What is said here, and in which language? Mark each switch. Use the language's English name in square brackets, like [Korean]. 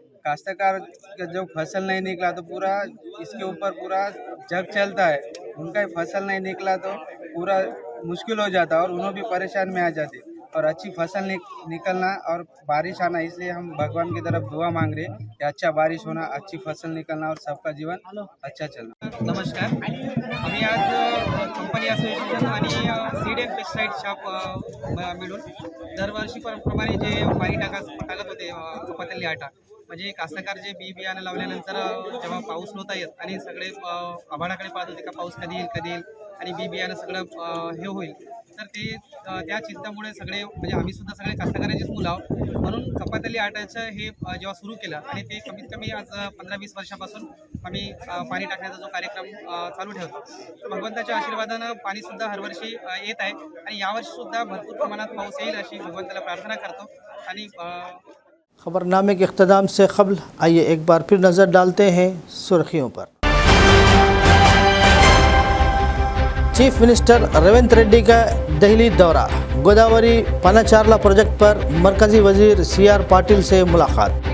[Hindi] काश्तकार का जो फसल नहीं निकला तो पूरा इसके ऊपर पूरा जग चलता है। उनका फसल नहीं निकला तो पूरा मुश्किल हो जाता और उन्होंने भी परेशान में आ जाते और अच्छी फसल निकलना और बारिश आना, इसलिए हम भगवान की तरफ दुआ मांग रहे कि अच्छा बारिश होना, अच्छी फसल निकलना और सबका जीवन अच्छा चलना। [Marathi] नमस्कार, आम्ही आज कंपनी असोसिएशन आणि सीड अँड पेस्टिसाइड शॉप मिळून दरवर्षीप्रमाणे जे पाणी टाकत होते कप्पातल्ली आटा, म्हणजे कास्तकार जे बी बियाणं लावल्यानंतर जेव्हा पाऊस नव्हता येत आणि सगळे आभाळाकडे पाहत होते का पाऊस कधी येईल आणि बी बियाणं सगळं हे होईल, तर ते त्या चिंतामुळे सगळे म्हणजे आम्ही सुद्धा सगळे कास्तकारांचीच मुलं आहोत, म्हणून कपातली आटाचं हे जेव्हा सुरू केलं आणि ते कमीत कमी आज 15-20 वर्षापासून आम्ही पाणी टाकण्याचा जो कार्यक्रम चालू ठेवतो, तर भगवंताच्या आशीर्वादानं पाणीसुद्धा हरवर्षी येत आहे आणि यावर्षीसुद्धा भरपूर प्रमाणात पाऊस येईल अशी भगवंताला प्रार्थना करतो। आणि [Hindi] खबरनामे के इख्तिताम से क़ब्ल आइए एक बार फिर नज़र डालते हैं सुर्खियों पर। चीफ मिनिस्टर रेवंत रेड्डी का दिल्ली दौरा, गोदावरी पनाचारला प्रोजेक्ट पर मरकजी वजीर CR पाटिल से मुलाकात।